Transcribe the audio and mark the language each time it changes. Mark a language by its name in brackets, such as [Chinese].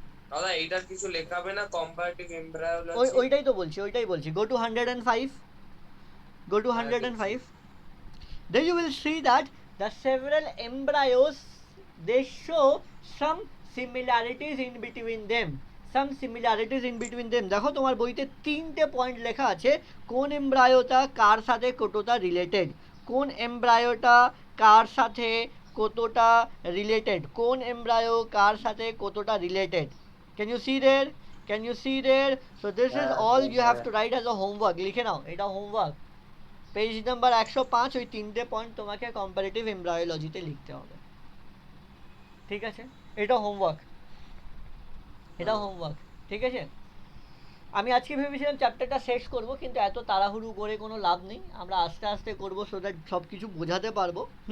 [Bangla] দাদা এইটার কিছু লেখাবে না? Comparative embryology. ওইটাই বলছি, [English] Go to 105, Go to 105. Then you will see that the several embryos, they show some similarities in between them. Some similarities in between them. [Bangla] দেখো তোমার বইতে তিনটে পয়েন্ট লেখা আছে কোন এমব্রায়োটা কার সাথে কতটা রিলেটেড, কোন এমব্রায়োটা কার সাথে কতটা রিলেটেড, কোন এমব্রায়ো কার সাথে কতটা related. [English] Can you see there? Can you see there? So this is all you have to write as a homework. [Bangla] লিখে নাও, এটা হোমওয়ার্ক। পেজ নাম্বার 105, ওই তিনটে পয়েন্ট তোমাকে কম্পারেটিভ এমব্রায়োলজিতে লিখতে হবে, ঠিক আছে? এটা হোমওয়ার্ক, এটা হোমওয়ার্ক, ঠিক আছে? আমি আজকে ভেবেছিলাম চ্যাপ্টারটা শেষ করব, কিন্তু এত তাড়াহুড়ো করে কোনো লাভ নেই, আমরা আস্তে আস্তে করব [English] so that [Bangla] সব কিছু বোঝাতে পারবো।